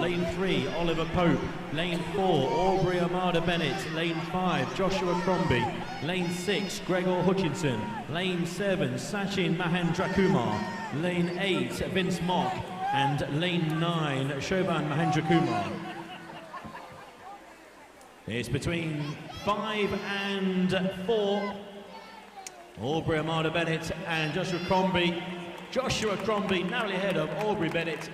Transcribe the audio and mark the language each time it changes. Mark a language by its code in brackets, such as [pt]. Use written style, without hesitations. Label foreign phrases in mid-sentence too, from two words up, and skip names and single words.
[en] Lane 3, Oliver Pope. Lane 4, Aubrey Amada Bennett. Lane 5, Joshua Crombie. Lane 6, Gregor Hutchinson. Lane 7, Sachin Mahendrakumar. Lane 8, Vince Mock. And lane 9, Shoban Mahendrakumar. It's between 5 and 4. Aubrey Amada Bennett and Joshua Crombie. Joshua Crombie narrowly ahead of Aubrey Bennett.